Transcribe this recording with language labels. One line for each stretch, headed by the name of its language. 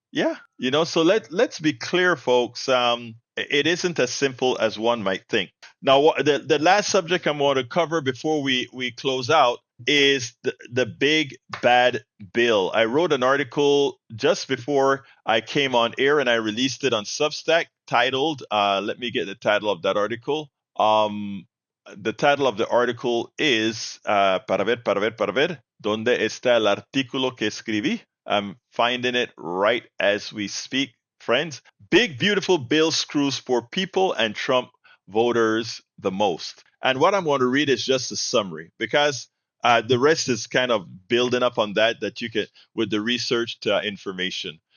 English: Yeah, so let's be clear, folks. It isn't as simple as one might think. Now, the last subject I'm going to cover before we close out is the big bad bill. I wrote an article just before I came on air, and I released it on Substack titled, let me get the title of that article. The title of the article is,
Spanish: para ver, ¿dónde está el artículo que escribí?
English: I'm finding it right as we speak, friends. Big, beautiful bill screws poor people and Trump voters the most. And what I'm going to read is just a summary, because the rest is kind of building up on that you can with the researched information.